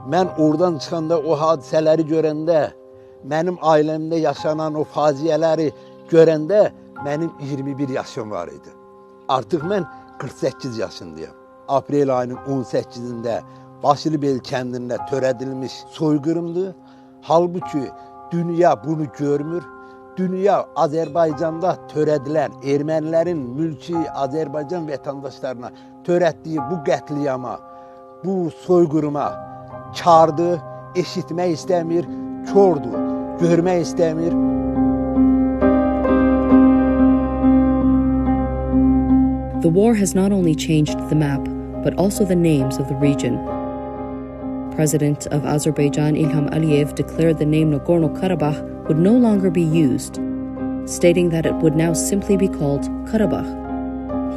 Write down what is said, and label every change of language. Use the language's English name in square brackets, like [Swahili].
[Azerbaijani] Mən oradan çıxanda o hadisələri görəndə, mənim ailəmdə yaşanan o faciələri görəndə mənim 21 yaşım var idi. Artıq mən 48 yaşındayım. Aprel ayının 18-də Başlıbel kəndində törədilmiş soyqırımdır. Halbuki dünya bunu görmür. Dünya Azərbaycanda törədilən ermənilərin mülki Azərbaycan vətəndaşlarına törətdiyi bu qətliyama, bu soyqırıma kardır, eşitmək istəmir, kördur, görmək istəmir. [English] The war has not only changed the map, but also the names of the region. President of Azerbaijan Ilham Aliyev declared the name Nagorno-Karabakh would no longer be used, stating that it would now simply be called Karabakh.